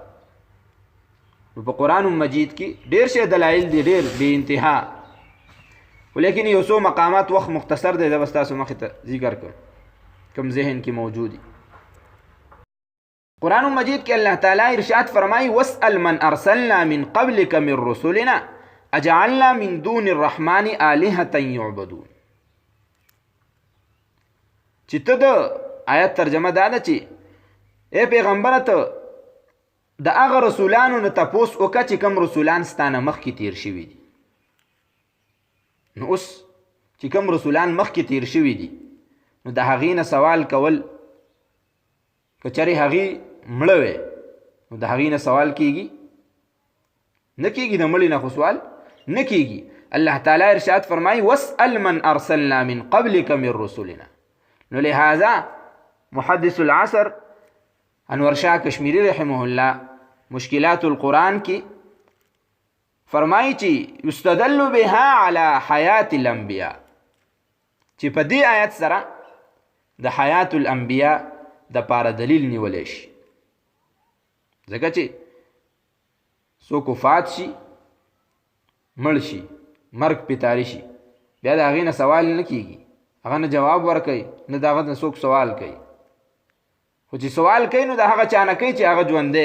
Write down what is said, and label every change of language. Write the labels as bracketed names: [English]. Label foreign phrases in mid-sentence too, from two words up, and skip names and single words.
[Pashto] په قرآن مجید کې ډېر شی دلایل دي، ډېر بې انتها، ولیکن یو څو مقامات وخت مختصر دی، زه به ستاسو مخې ته ذکر کړم کوم ذهن کې موجود دي. قرآن مجید کې [Arabic] الله تعالی [Pashto] ارشاد فرمایي [Arabic] واسأل من ارسلنا من قبلك من رسلنا اجعلنا من دون الرحمن آلهة يعبدون. [Pashto] چې ته د آیت ترجمه دا ده چې ای پیغمبره ته د هغه رسولانو نه تپوس وکړه چې کوم رسولان ستانه مخکې تیر شوي دي. نو اوس چې کوم رسولان مخکې تیر شوي دي نو د هغې نه سوال کول که چېرې هغې مړه وی نو د هغې نه سوال کیږي نه کیږي، د مړي نه خو سوال نه کیږي. [Arabic] الله تعالی [Pashto] ارشاد فرمایي [Arabic] واسأل من ارسلنا من قبلك من رسلنا. [Pashto] نو لہذا [Arabic] محدث العصر [Pashto] انور شاه کشمیری [Arabic] رحمه الله [Pashto] مشکلات القرآن کې فرمایي چې [Arabic] یستدل بها علی حیات [Pashto] الانبیاء، چې په دې آیت سره د [Arabic] حیات الانبیاء [Pashto] د پاره دلیل نیولی شي، ځکه چې څوک وفات شي مړ شي مرګ پې طاری شي بیا د هغې نه سوال نه کیږي، هغه نه جواب ورکوي نه د هغه نه څوک سوال کوي، خو چې سوال کوي نو د هغه چا نه کوي چې هغه ژوندی.